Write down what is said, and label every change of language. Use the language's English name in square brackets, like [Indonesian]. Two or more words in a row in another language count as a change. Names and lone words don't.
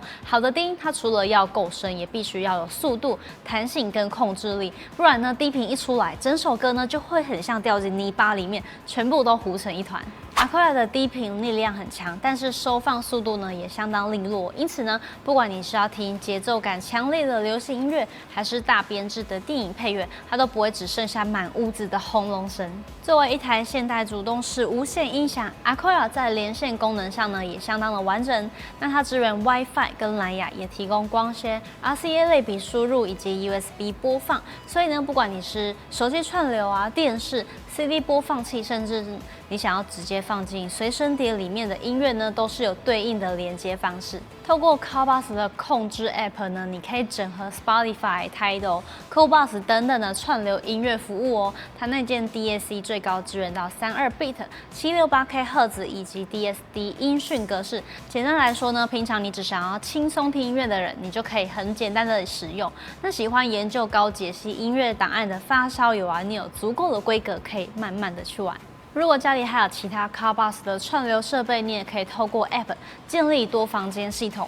[Chinese] 好的低音它除了要夠深，也必須要有速度、彈性跟控制力，不然呢低頻一出來，整首歌呢就會很像掉進泥巴裡面，全部都糊成一團。Akoya 的低頻力量很強，但是收放速度呢也相當利落，因此呢，不管你是要聽節奏感強烈的流行音樂，還是大編制的電影配樂，它都不會只剩下滿屋子的轟隆聲。作為一台現代主動式無線音響 ，Akoya 在連線功能上呢也相當的完整。那它支援 WiFi 跟藍牙，也提供光纖、RCA 類比輸入以及 USB 播放。所以呢，不管你是手機串流啊、電視、CD 播放器，甚至你想要直接放進隨身碟裡面的音樂呢，都是有對應的連接方式。透過 KOBUS 的控制 App 呢，你可以整合 Spotify、Tidal、KOBUS 等等的串流音樂服務哦。它內建 DAC 最高支援到32 bit、768K 赫茲以及 DSD 音訊格式。簡單來說呢，平常你只想要輕鬆聽音樂的人，你就可以很簡單的使用。那喜歡研究高解析音樂檔案的發燒友啊，你有足夠的規格可以慢慢的去玩。如果家裡還有其他 KOBUS 的串流設備，你也可以透過 App 建立多房間系統。